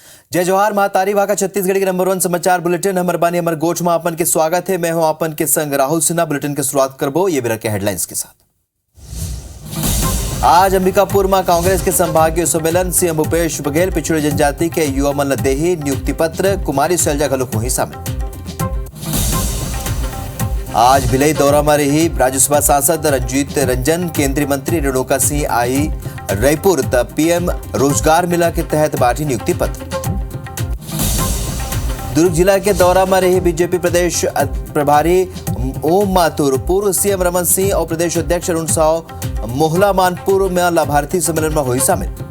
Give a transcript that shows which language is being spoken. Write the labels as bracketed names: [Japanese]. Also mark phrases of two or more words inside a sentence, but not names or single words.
[Chhattisgarhi] जय जवाहर महातारी वाका छत्तीसगढ़ के नंबर 1 समाचार बुलेटिन हमर बानी हमर गोठ में आपन के स्वागत है। मैं हूं आपन के संग राहुल सिन्हा। बुलेटिन की शुरुआत करबो ये बिरा के हेडलाइंस के साथ। आज अंबिकापुर में कांग्रेस के संभागीय सम्मेलन सीएम भूपेश बघेल पिछड़ी जनजाति के युवा मन देही नियुक्ति पत्र कुमारी शैलजा घलोक हुई शामिल। आज भिलई दौरा में रही राज्यसभा सांसद रंजीत रंजन, केंद्रीय मंत्री रेणुका सिंह आई रायपुर त पीएम रोजगार मेला के तहत बांटी नियुक्ति पत्र। दुर्ग जिला के दौरा में रही बीजेपी प्रदेश प्रभारी ओम माथुर, पूर्व सीएम रमन सिंह और प्रदेश अध्यक्ष अरुण साव मोहला मानपुर में लाभार्थी सम्मेलन में हुई शामिल।